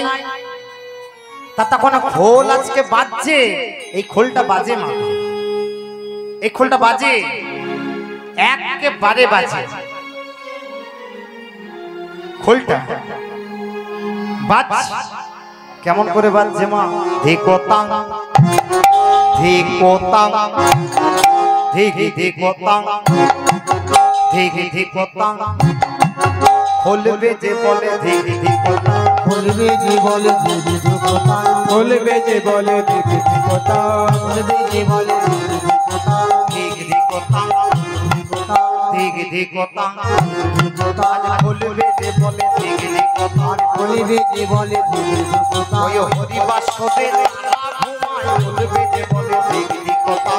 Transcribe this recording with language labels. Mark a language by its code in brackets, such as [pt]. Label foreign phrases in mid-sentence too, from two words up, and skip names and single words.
[bn] তা তখন খোল আজকে বাজছে, এই খোলটা বাজে মা, এই খোলটা বাজে একেবারে বাজে, খোলটা বাজ কেমন করে বাজছে মা, ধিকোতাং ধিকোতাং ধিকি ধিকোতাং ধিকি ধিকোতাং খোলবে যে বলে ধিকি ধিকোতাং বলবে যে বলে দিদি কথা বলবে যে বলে দিখি কথা বলবে যে বলে দিদি কথা ধিকি ধিকোতাং ধিকি ধিকোতাং আজ খোলবে যে বলে ধিকি ধিকোতাং বলবে যে বলে দিদি কথা ওই হরি বাসবে ঘুমায় বলবে যে বলে ধিকি ধিকোতাং